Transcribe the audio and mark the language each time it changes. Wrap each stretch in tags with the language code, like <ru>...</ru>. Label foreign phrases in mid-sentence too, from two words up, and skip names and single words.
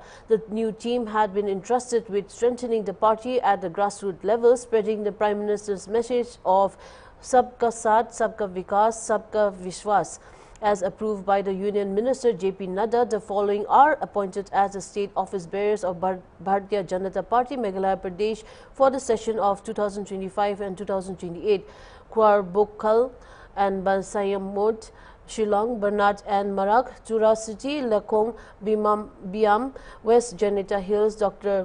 <en>The new team had been entrusted with strengthening the party at the grassroots level, spreading the Prime Minister's message of</en> <hi>Sabka Saath, Sabka Vikas, Sabka Vishwas.</hi> <en>As approved by the Union Minister JP Nadda, the following are appointed as the state office bearers of Bharatiya Janata Party Meghalaya Pradesh for the session of 2025 and 2028. Kwar Bokhal and Balsayamot Shillong, Bernat and Marak, Jura City, Lakong, Biam, West Janita Hills, Dr.</en>